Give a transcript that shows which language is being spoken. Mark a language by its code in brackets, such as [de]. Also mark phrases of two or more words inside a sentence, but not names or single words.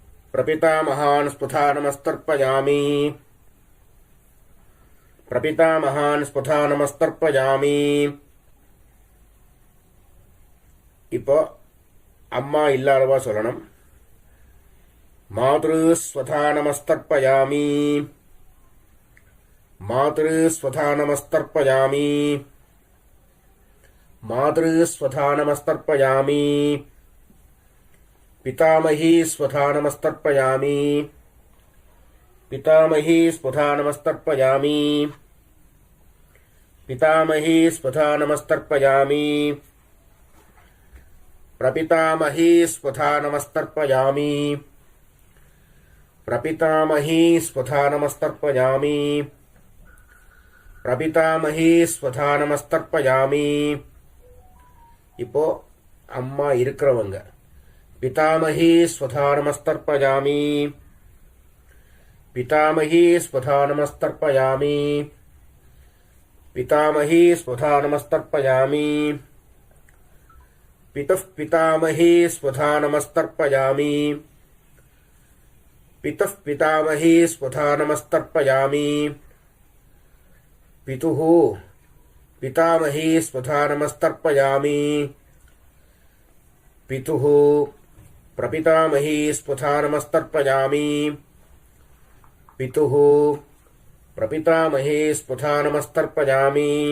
[sa] प्रपितामहान् स्फुटानमस्तर्पयामि प्रपितामहान् स्फुटानमस्तर्पयामि [ta] இப்போ அம்மா இல்லாதவா சொல்லணும். [sa] मातृस्वधानमस्तर्पयामि मातृस्वधानमस्तर्पयामि मातृस्वधानमस्तर्पयामि पितामही स्वधानमस्तर्पयामि पितामही स्वधानमस्तर्पयामि पितामही स्वधानमस्तर्पयामि प्रपितामही स्वधानमस्तर्पयामि प्रपितामही स्वधानमस्तर्पयामि प्रपितामही स्वधानमस्तर्पयामि [ta] இப்போ அம்மா இருக்கிறவங்க [sa] पितामही स्वधानमस्तर्पयामि पितामही स्वधानमस्तर्पयामि पितामही स्वधानमस्तर्पयामि पितुः पितामही स्वधानमस्तर्पयामि पितुः पितामही स्वधानमस्तर्पयामि पितुः पितामही स्वधानमस्तर्पयामि पितुः प्रपितामही स्वधानमस्तर्पयामि पितुः प्रपितामही स्वधानमस्तर्पयामि